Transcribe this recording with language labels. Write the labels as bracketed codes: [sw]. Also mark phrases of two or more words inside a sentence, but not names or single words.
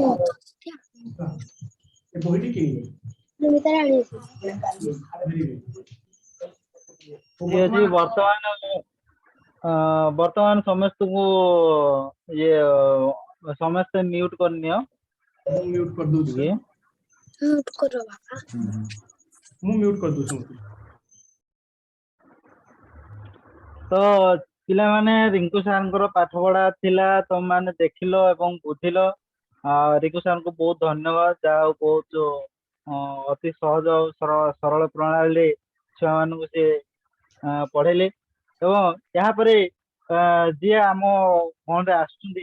[or] ହେଲା ଏ ବହିଟି କିଣିବ ମୁଁ ତାର ଆଣିଛି [en] Very good. [or] ଠିକ ଅଛି ବର୍ତ୍ତମାନ ସମସ୍ତଙ୍କୁ ଇଏ ସମସ୍ତେ ମ୍ୟୁଟ କରିନିଅ ମୁଁ ମ୍ୟୁଟ କରିଦଉଛି ଟିକେ [hi] म्यूट करो बाबा [or] ମୁଁ ମ୍ୟୁଟ କରିଦଉଛି ସମସ୍ତଙ୍କୁ ତ ପିଲାମାନେ ରିଙ୍କୁ ସାରଙ୍କର ପାଠ ପଢା ଥିଲା ତମମାନେ ଦେଖିଲ ଏବଂ ବୁଝିଲ ରିଙ୍କୁ ସାରଙ୍କୁ ବହୁତ ଧନ୍ୟବାଦ ଯାହା ହଉ ବହୁତ ଅତି ସହଜ ଆଉ ସରଳ ପ୍ରଣାଳୀରେ ଛୁଆମାନଙ୍କୁ ସେ ପଢେଇଲେ ଏବଂ ଏହାପରେ ଯିଏ ଆମ ଫୋନରେ ଆସୁଛନ୍ତି